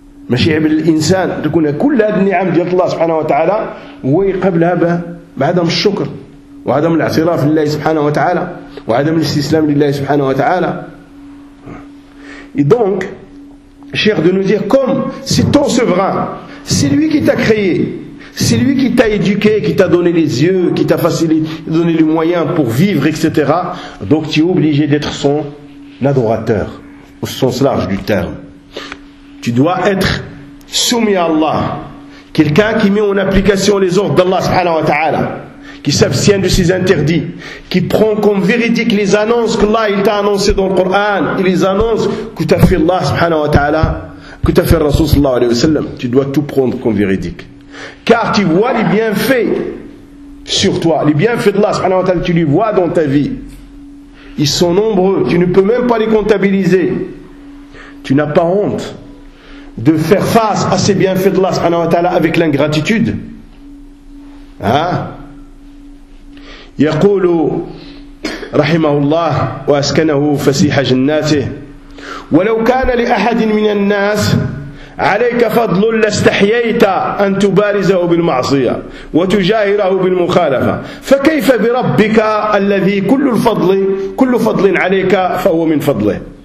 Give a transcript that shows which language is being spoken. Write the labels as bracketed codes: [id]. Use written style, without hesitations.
[ar] ماشي عيب الانسان تكون كل هاد النعم ديال الله سبحانه وتعالى ويقبلها بعدم الشكر وعدم الاعتراف لله سبحانه وتعالى وعدم الاستسلام لله سبحانه وتعالى. [fr] دونك شيخ دو نوزير كوم سي تون سوفران. C'est lui qui t'a créé, c'est lui qui t'a éduqué, qui t'a donné les yeux, qui t'a facilité, donné les moyens pour vivre, etc. Donc tu es obligé d'être son adorateur, au sens large du terme. Tu dois être soumis à Allah. Quelqu'un qui met en application les ordres d'Allah subhanahu wa ta'ala, qui s'abstient de ses interdits, qui prend comme véridique les annonces que Allah t'a annoncées dans le Coran, et les annonces que t'a fait Allah subhanahu wa ta'ala, que t'a fait Rasul sallallahu alayhi wa sallam, tu dois tout prendre comme véridique. Car tu vois les bienfaits sur toi, les bienfaits d'Allah subhanahu wa ta'ala, tu les vois dans ta vie. Ils sont nombreux, tu ne peux même pas les comptabiliser. Tu n'as pas honte de faire face à ces bienfaits d'Allah subhanahu wa ta'ala avec l'ingratitude. Hein? [ar] يقول رحمه الله وأسكنه فسيح جناته ولو كان لأحد من الناس عليك فضل لاستحييت أن تبارزه بالمعصية وتجاهره بالمخالفة فكيف بربك الذي كل الفضل كل فضل عليك فهو من فضله